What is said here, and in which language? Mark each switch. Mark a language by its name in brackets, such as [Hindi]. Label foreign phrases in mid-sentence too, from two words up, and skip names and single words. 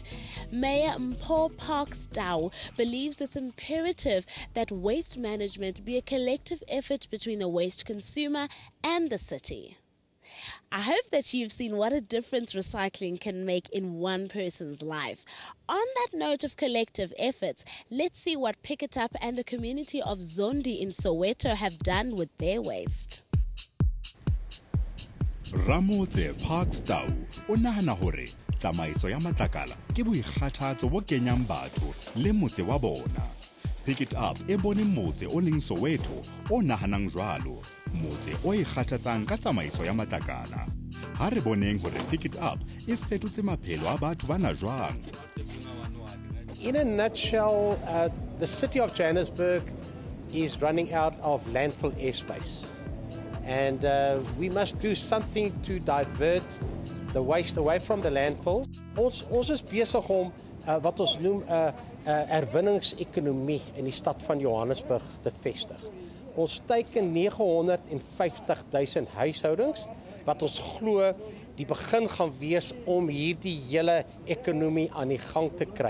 [English] Mayor Mpho Parkstow believes it's imperative that waste management be a collective effort between the waste consumer and the city. I hope that you've seen what a difference recycling can make in one person's life. On that note of collective efforts, let's see what Pick It Up and the community of Zondi in Soweto have done with their waste. [Southern Sotho] Ramotse Parkstow o nahana hore tsamaiso ya matlakala ke boikgathatso bo kenyang batho le motse wa bona. Pick It Up e bone motse o leng Soweto o nahanang jwalo, motse o ikgathatsang ka tsamaiso ya matlakala. Ha re boneng hore Pick It Up e fetotse maphelo a batho bana jwang. [English] In a nutshell, the city of Johannesburg is running out of landfill airspace. And we must do something to divert the waste away from the landfill. [Afrikaans] Ons is besig om wat ons noem herwinningsekonomie in die stad van Johannesburg te vestig. Ons teiken 950,000 huishoudings wat ons glo die begin gaan wees om hierdie hele ekonomie aan die gang te kry.